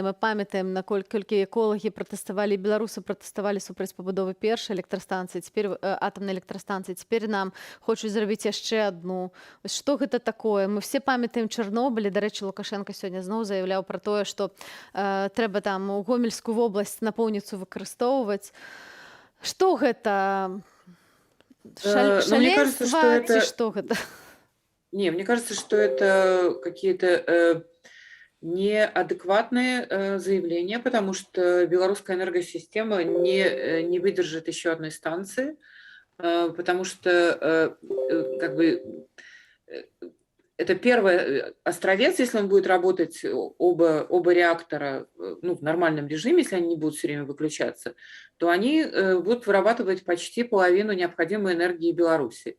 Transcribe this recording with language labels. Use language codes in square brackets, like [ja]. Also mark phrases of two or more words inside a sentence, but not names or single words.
[be] Мы памятаем, наколькі эколагі пратэставалі, беларусы пратэставалі супраць пабудовы першай электрастанцыі, цяпер атамнай электрастанцыі, цяпер нам хочуць зрабіць яшчэ адну. Што гэта такое? Мы все памятаем Чарнобыль, дарэчы, Лукашенко сёння зноў заяўляў пра тое, што трэба там у Гомельскую вобласць напоўніцу выкарыстоўваць. [ru] Что это? Шаленство? Что это? Не, мне кажется, что это какие-то неадекватные заявления, потому что белорусская энергосистема не выдержит еще одной станции, потому что как бы это первый Островец, если он будет работать, оба реактора, ну, в нормальном режиме, если они не будут все время выключаться, то они будут вырабатывать почти половину необходимой энергии Беларуси.